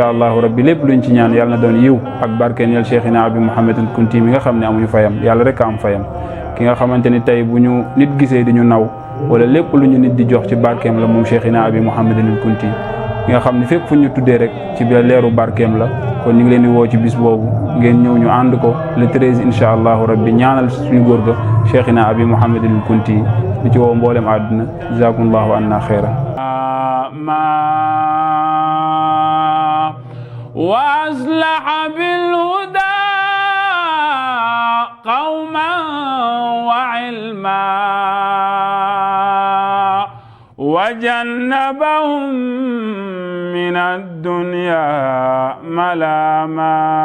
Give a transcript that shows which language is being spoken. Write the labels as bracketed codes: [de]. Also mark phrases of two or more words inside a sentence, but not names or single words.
[ar] الله ربي [wo] lépp luñ ci ñaan yàlla na doon yiw ak barkeen yal Cheikhina Abi Mouhamadul Kunti mi nga xam ne amuñu fayam yàlla rek a am fayam ki nga xamante ni tey bu ñu nit gisee di ñu naw wala lépp lu ñu nit di jox ci barkeem la moom Cheikhina Abi Mouhamadul Kunti ki nga xam ne fépp fu ñu tuddee rek ci biir leeru barkeem la kon ñu ngi leen di woo ci bis boobu ngeen ñëw ñu ànd ko le 13 [ar] إن شاء الله ربي [wo] ñaanal suñu góor ga Cheikhina Abi Mouhamadul Kunti di ci woo mboolem àdduna [ar] جزاكم الله عنا خيرا وأصلح بالهدى قوما وعلما وجنبهم من الدنيا ملاما